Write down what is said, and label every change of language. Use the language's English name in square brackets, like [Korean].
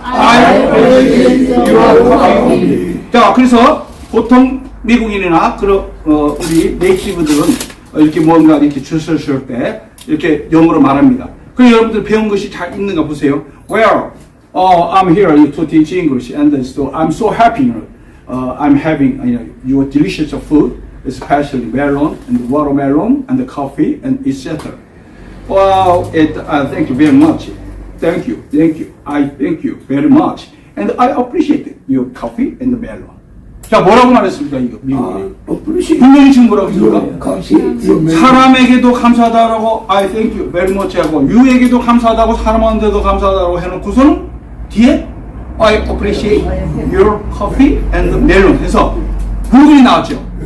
[English] I appreciate your coffee. [Korean] 자, 그래서 보통 미국인이나 그런 우리 네이티브들은 이렇게 뭔가 이렇게 줄을 설 때 이렇게 영어로 말합니다. 그럼 여러분들 배운 것이 잘 있는가 보세요. [English] Well, I'm here to teach English, and so I'm so happy. I'm having your delicious food, especially melon and watermelon and the coffee and etc. Well, thank you very much. Thank you. I thank you very much, and I appreciate your coffee and the melon. [Korean] 자, 뭐라고 말했습니까, 이거 미국이? 분명히 지금 뭐라고 했습니까? 사람에게도 감사하다라고 [English] I thank you very much [Korean] 하고 유에게도 감사하다고 사람한테도 감사하다고 해놓고서는 뒤에 [English] I appreciate your coffee and melon [Korean] 해서 불금이 나왔죠.